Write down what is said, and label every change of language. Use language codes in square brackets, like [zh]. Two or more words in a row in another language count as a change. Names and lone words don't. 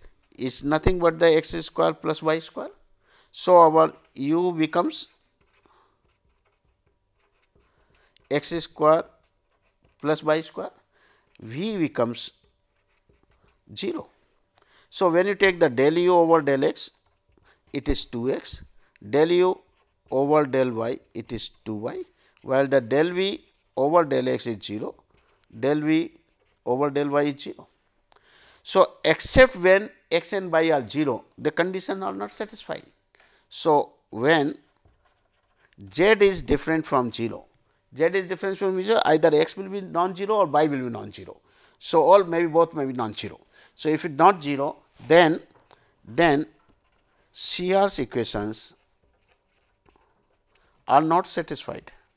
[en] Is nothing but the x square plus y square. So, our u becomes x square plus y square, v becomes 0. So, when you take the del u over del x, it is 2x, del u over del y, it is 2y, while the del v over del x is 0, del v over del y is 0. So, except when x and y are 0, the condition are not satisfying. So, when z is different from 0, z is different from 0, either x will be non-zero or y will be non-zero. So, all maybe both may be non-zero. So, if it not 0, then CR's equations are not satisfied.